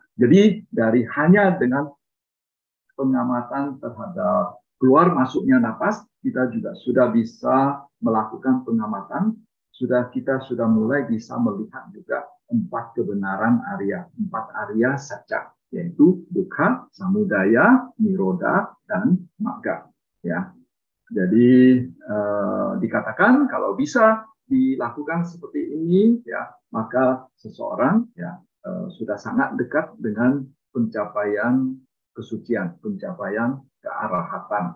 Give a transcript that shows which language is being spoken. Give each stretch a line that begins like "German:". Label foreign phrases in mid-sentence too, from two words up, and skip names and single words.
Indonesian: Jadi dari hanya dengan pengamatan terhadap keluar masuknya napas, kita juga sudah bisa melakukan pengamatan, kita sudah mulai bisa melihat juga 4 kebenaran Arya, 4 Arya Satya, yaitu
Pali: dukkha, samudaya, nirodha,
Indonesian: dan magga. Ya, jadi dikatakan kalau bisa dilakukan seperti ini, ya, maka seseorang, ya, sudah sangat dekat dengan pencapaian kesucian, pencapaian kearahatan.